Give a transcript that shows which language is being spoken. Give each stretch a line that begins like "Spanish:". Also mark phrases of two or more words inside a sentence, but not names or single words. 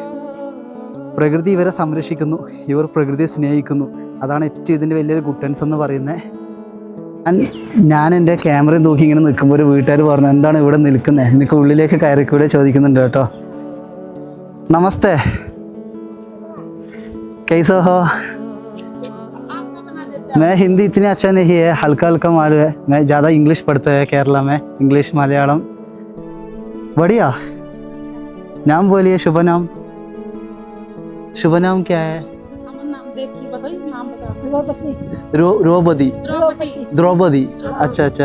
Malayalam: പ്രകൃതി ഇവരെ സംരക്ഷിക്കുന്നു, ഇവർ പ്രകൃതിയെ സ്നേഹിക്കുന്നു. അതാണ് ഏറ്റവും ഇതിൻ്റെ വലിയൊരു ഗുഡൻസ് എന്ന് പറയുന്നത്. ഞാൻ എൻ്റെ ക്യാമറയും തൂക്കി ഇങ്ങനെ നിൽക്കുമ്പോൾ ഒരു വീട്ടുകാർ പറഞ്ഞു, എന്താണ് ഇവിടെ നിൽക്കുന്നത്, എനിക്ക് ഉള്ളിലേക്ക് കയറിക്കൂടെ ചോദിക്കുന്നുണ്ട് കേട്ടോ. നമസ്തേ,
Hindi: कैसे हो? मैं हिंदी इतनी अच्छा नहीं है, हल्का हल्का मालूम है. मैं ज़्यादा इंग्लिश पढ़ते हैं केरला में, इंग्लिश मलयालम. बढ़िया. नाम बोलिए, शुभ नाम. शुभ नाम क्या है? द्रौपदी. अच्छा.